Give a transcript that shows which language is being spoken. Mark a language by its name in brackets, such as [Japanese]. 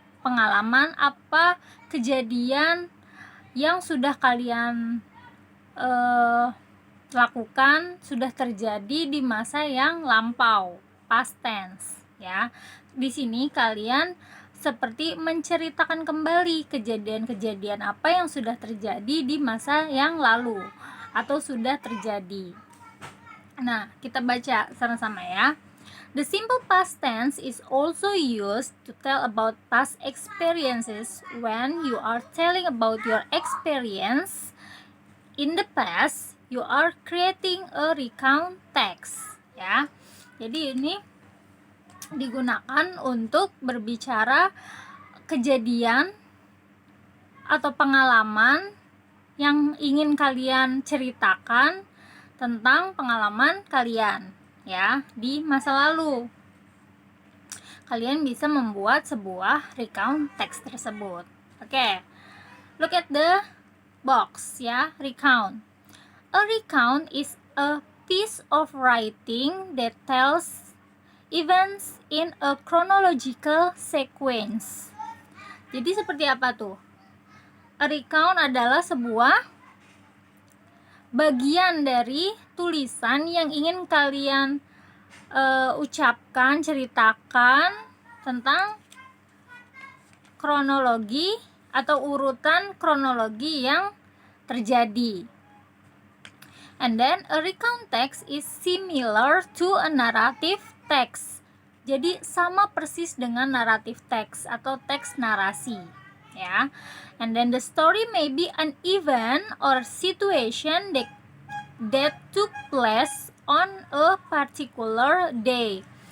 [Indonesian] Pengalaman apa kejadian yang sudah kalian lakukan, sudah terjadi di masa yang lampau, past tense ya. Di sini kalian seperti menceritakan kembali kejadian-kejadian apa yang sudah terjadi di masa yang lalu atau sudah terjadi. Nah, kita baca sama-sama ya. [English] The simple past tense is also used to tell about past experiences. When you are telling about your experience in the past, you are creating a recount text ya. [Indonesian] Jadi ini digunakan untuk berbicara kejadian atau pengalaman yang ingin kalian ceritakan tentang pengalaman kalian ya di masa lalu. Kalian bisa membuat sebuah recount text tersebut. [English] Oke. Look at the box ya, recount. A recount is a piece of writing that tells events in a chronological sequence. [Indonesian] Jadi seperti apa tuh? A recount adalah sebuah bagian dari tulisan yang ingin kalian ucapkan, ceritakan tentang kronologi atau urutan kronologi yang terjadi. [English] And then a recount text is similar to a narrative text. [Indonesian] Jadi sama persis dengan narrative text atau teks narasi ya. [English] And then the story may be an event or situation that took place on a particular day.